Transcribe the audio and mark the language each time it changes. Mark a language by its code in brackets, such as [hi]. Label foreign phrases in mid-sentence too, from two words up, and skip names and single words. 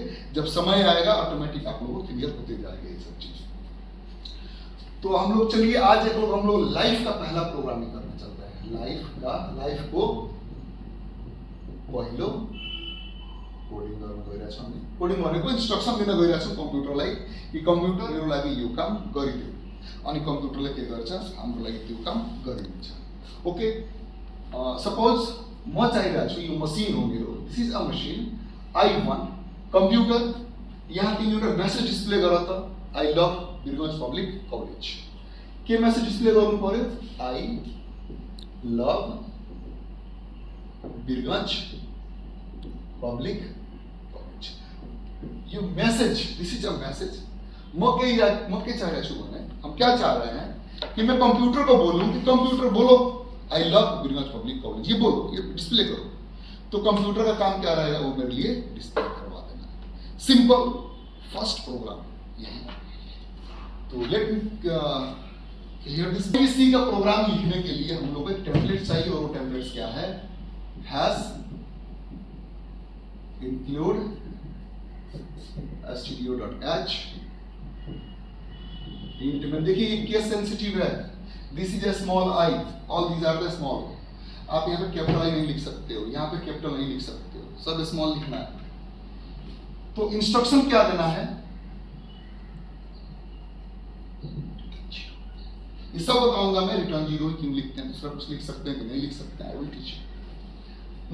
[hi] जब समय आएगा ऑटोमेटिक आप लोगों को क्लियर होते जाएगा ये सब चीज। तो हम लोग चलिए आज हम लोग लाइफ का पहला प्रोग्रामिंग करने चलते हैं। [ne] लाइफ को पहलो कोडिंग कोडिंग भनेको इन्स्ट्रक्सन दिन गइरहेको छु कम्प्युटरलाई कि कम्प्युटरहरु लागि यो काम गरिदियो, अनि कम्प्युटरले के गर्छ, हाम्रो लागि त्यो काम गरिदिन्छ। ओके, सपोज म चाहिरहेको छु, यो मसिन हो मेरो, [en] this is a machine, I want computer, [ne] यहाँ तिमीहरुले मेसेज डिस्प्ले गर त, [en] I love Birgunj Public College, [ne] के मेसेज डिस्प्ले गर्नु पर्यो, [en] I love Birgunj Public College, [ne] यो मैसेज, [en] this is a message. [hi] म के चाह रहा हूं भने, हम क्या चाह रहे हैं कि मैं कंप्यूटर को बोलूं कि कंप्यूटर बोलो [en] I love Birgunj Public College, [hi] ये बोलो, ये डिस्प्ले करो, तो कंप्यूटर का काम क्या रहेगा, वो मेरे लिए डिस्प्ले करवा देना। [en] simple first program यही। तो let me clear this. [hi] सी का प्रोग्राम लिखने के लिए हम लोग को एक टेम्पलेट चाहिए, और वो टेम्पलेट्स क्या है, हैज [en] include stdio.h int [hi] में देखिए ये [en] case sensitive [hi] है, [en] this is a small I, all these are the small, [hi] आप यहाँ पे [en] capital I [hi] नहीं लिख सकते हो, यहाँ पे कैपिटल नहीं लिख सकते हो, सब स्मॉल लिखना है। तो इंस्ट्रक्शन क्या देना है, ये सब बताऊंगा मैं, रिटर्न 0 क्यों लिखते हैं, दूसरा कुछ लिख सकते हैं कि नहीं लिख सकते हैं, [en] I will teach you.